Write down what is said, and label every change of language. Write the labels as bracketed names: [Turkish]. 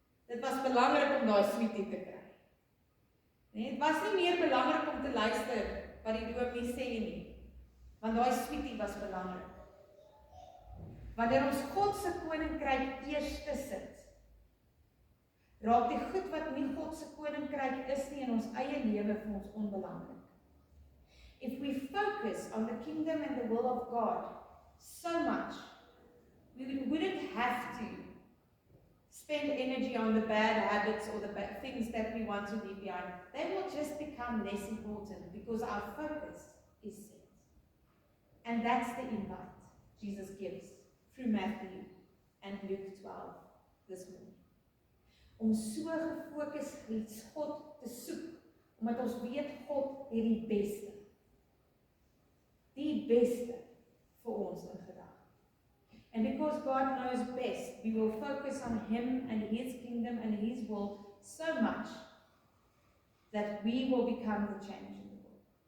[Afrikaans] Dit was belangrik om daai sweetie te kry. Nee, dit was nie meer belangrik om te luister wat die dominee sê nie, want daai sweetie was belangrik. Wanneer ons God se koninkryk eerste sit, raak die goed wat nie God se koninkryk is nie in ons eie lewe vir ons onbelangrik. [English] If we focus on the kingdom and the will of God so much, We wouldn't have to spend energy on the bad habits or the bad things that we want to leave behind. They will just become less important because our focus is set. And that's the invite Jesus gives through Matthew and Luke 12 this morning. [Afrikaans] Om so gefokus God te soek, omdat ons weet God het die beste. Die beste vir ons in gedagte. [English] And because God knows best, we will focus on Him and His kingdom and His will so much that we will become the change in the world.